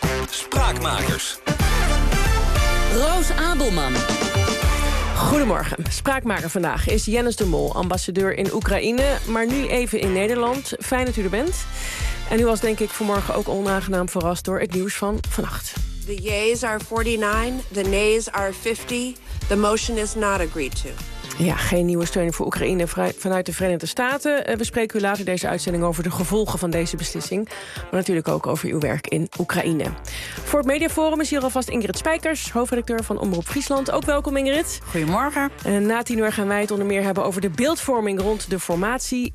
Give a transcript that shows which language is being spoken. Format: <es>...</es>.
<nl>Spraakmakers. Roos Abelman. Goedemorgen. Spraakmaker vandaag is Jennis de Mol, ambassadeur in Oekraïne, maar nu even in Nederland. Fijn dat u er bent. En u was denk ik vanmorgen ook onaangenaam verrast door het nieuws van vannacht.</nl> <en>The yeas are 49, the nays are 50. The motion is not agreed to.</en> <nl>Ja, geen nieuwe steun voor Oekraïne vanuit de Verenigde Staten. We spreken u later deze uitzending over de gevolgen van deze beslissing. Maar natuurlijk ook over uw werk in Oekraïne. Voor het Mediaforum is hier alvast Ingrid Spijkers, hoofdredacteur van Omroep Friesland. Ook welkom, Ingrid. Goedemorgen. Na 10 uur gaan wij het onder meer hebben over de beeldvorming rond de formatie.</nl>